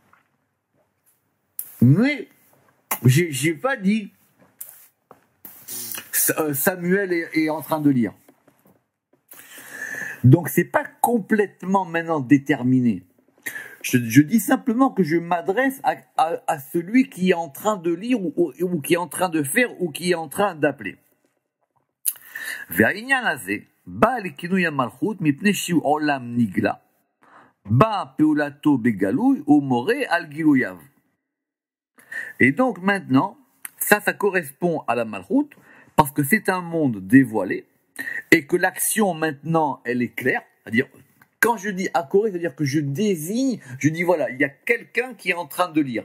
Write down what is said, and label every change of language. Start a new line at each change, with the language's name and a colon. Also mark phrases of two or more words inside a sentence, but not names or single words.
French: Mais, j'ai pas dit Samuel est en train de lire. Donc c'est pas complètement maintenant déterminé. Je dis simplement que je m'adresse à celui qui est en train de lire ou qui est en train de faire ou qui est en train d'appeler.
Hebrew: והעניין הזה בא לכינוי המלכות מפני שהוא עולם נגלה. בא פעולתו בגלוי ומורה על גילוייו.
French: Et donc maintenant, ça correspond à la malchoute parce que c'est un monde dévoilé et que l'action maintenant, elle est claire. C'est-à-dire, quand je dis Hakoré, c'est-à-dire que je désigne, je dis voilà, il y a quelqu'un qui est en train de lire.